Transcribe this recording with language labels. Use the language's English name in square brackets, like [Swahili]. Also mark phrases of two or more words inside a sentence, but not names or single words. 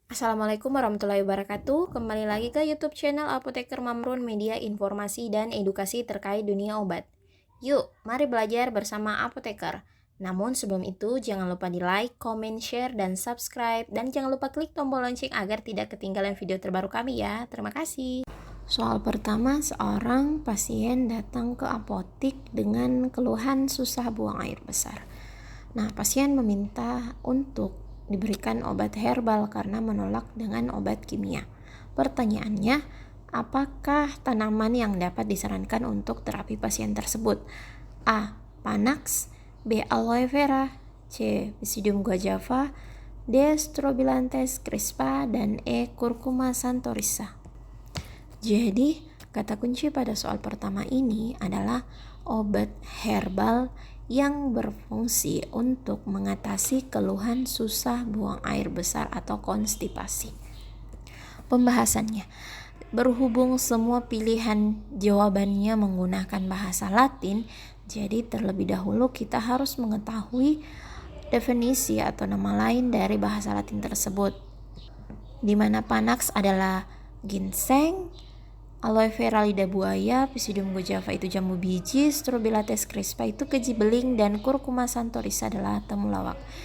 [Indonesian] Assalamualaikum warahmatullahi wabarakatuh. Kembali lagi ke YouTube channel Apoteker Mamrun, media informasi dan edukasi terkait dunia obat. Yuk, mari belajar bersama Apoteker. Namun sebelum itu, jangan lupa di [English] like, comment, share, [Indonesian] dan subscribe. Dan jangan lupa klik tombol lonceng agar tidak ketinggalan video terbaru kami ya. Terima kasih. Soal pertama, seorang pasien datang ke apotik dengan keluhan susah buang air besar. Nah, pasien meminta untuk diberikan obat herbal karena menolak dengan obat kimia. Pertanyaannya, apakah tanaman yang dapat disarankan untuk terapi pasien tersebut? A. Panax, B. Aloe vera, C. Pisidium guajava, D. Strobilantes crispa, dan E. Curcuma santorisa. Jadi, kata kunci pada soal pertama ini adalah obat herbal yang berfungsi untuk mengatasi keluhan susah buang air besar atau konstipasi. Pembahasannya, berhubung semua pilihan jawabannya menggunakan bahasa Latin, jadi terlebih dahulu kita harus mengetahui definisi atau nama lain dari bahasa Latin tersebut, di mana Panax adalah ginseng, Aloe vera lidah buaya, Pisidium guajava itu jambu biji, Strobilantes crispa itu keji beling, dan Curcuma santorisa adalah temulawak.